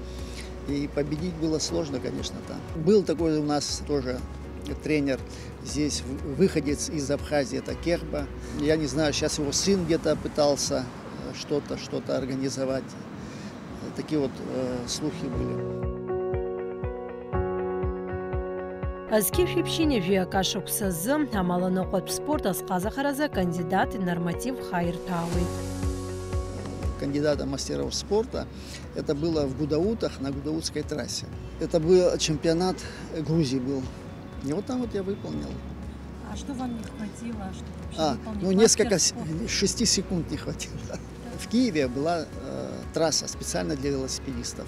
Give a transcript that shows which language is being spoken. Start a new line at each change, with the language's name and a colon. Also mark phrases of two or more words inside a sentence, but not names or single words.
Russian: И победить было сложно, конечно, там. Был такой у нас тоже тренер здесь, выходец из Абхазии, это Кехба. Я не знаю, сейчас его сын где-то пытался что-то организовать. Такие вот слухи были.
Abkhazian: Азкишвипщине Жиакашуксазы амаланыҟәатә спорт азҟазахаразы кандидат норматив Хаиртауи.
Russian: Кандидата мастеров спорта. Это было в Гудаутах, на Гудаутской трассе. Это был чемпионат Грузии был. И вот там вот я выполнил. А что вам не хватило? Чтобы ну несколько, 6 секунд не хватило. В Киеве была трасса специально для велосипедистов.